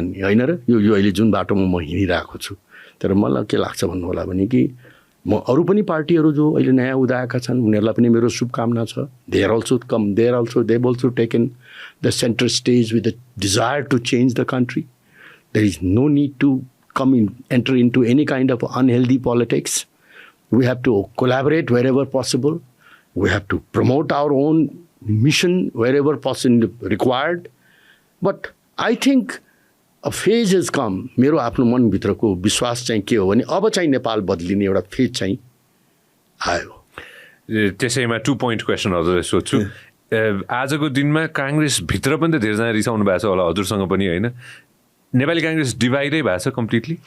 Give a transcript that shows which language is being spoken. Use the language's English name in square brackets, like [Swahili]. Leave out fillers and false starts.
[Nepali] नि होइन र यो अहिले जुन बाटोमा म हिँडिरहेको छु तर मलाई के लाग्छ भन्नु होला भने कि म अरू पनि पार्टीहरू जो अहिले नयाँ उदाएका छन् उनीहरूलाई पनि मेरो शुभकामना छ [English] They also taken the centre stage with the desire to change the country there is no need to enter into any kind of unhealthy politics. We have to collaborate wherever possible. We have to promote our own mission wherever possible required. But I think a phase has come. [Nepali] मेरो आफ्नो मनभित्रको विश्वास चाहिँ के हो भने अब चाहिँ नेपाल बदलिने एउटा फेज चाहिँ आयो त्यसैमा 2 point क्वेसन हजुरलाई सोध्छु आजको दिनमा काङ्ग्रेसभित्र पनि त धेरैजना रिसाउनु भएको छ होला हजुरसँग पनि होइन नेपाली काङ्ग्रेस डिभाइडै भएको छ कम्प्लिटली